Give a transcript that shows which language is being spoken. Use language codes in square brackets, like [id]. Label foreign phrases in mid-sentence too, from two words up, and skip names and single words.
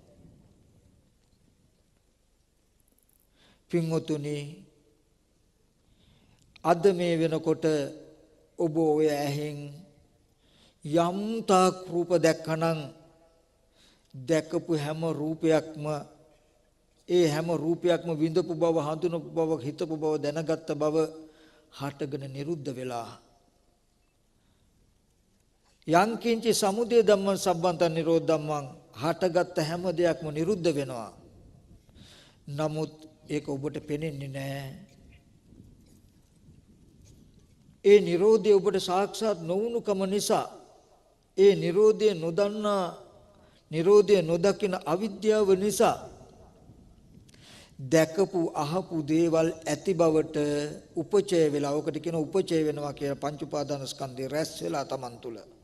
[si] පින්වතුනි, අද මේ වෙනකොට ඔබ ඔය ඇහෙන් යම් තාක් රූප දැක්කනම් දැකපු හැම රූපයක්ම ඒ හැම රූපයක්ම විඳපු බව, හඳුනපු බව, හිතපු බව, දැනගත්ත බව හටගෙන නිරුද්ධ වෙලා [pi] යංකින්ච සමුදය ධම්මං සම්බන්ත නිරෝධ ධම්මං [si] හටගත්ත හැම දෙයක්ම නිරුද්ධ වෙනවා. නමුත් ඒක ඔබට පේන්නේ නැහැ. ඒ Nirodhe ඔබට සාක්ෂාත් නොවුණුකම නිසා ඒ Nirodhe නොදන්නා Nirodhe නොදකින අවිද්‍යාව නිසා දැකපු අහපු දේවල් ඇති බවට උපචය වෙලා ඔකට කියන උපචය වෙනවා කියලා පංච උපාදාන ස්කන්ධය රැස් වෙලා Taman තුල.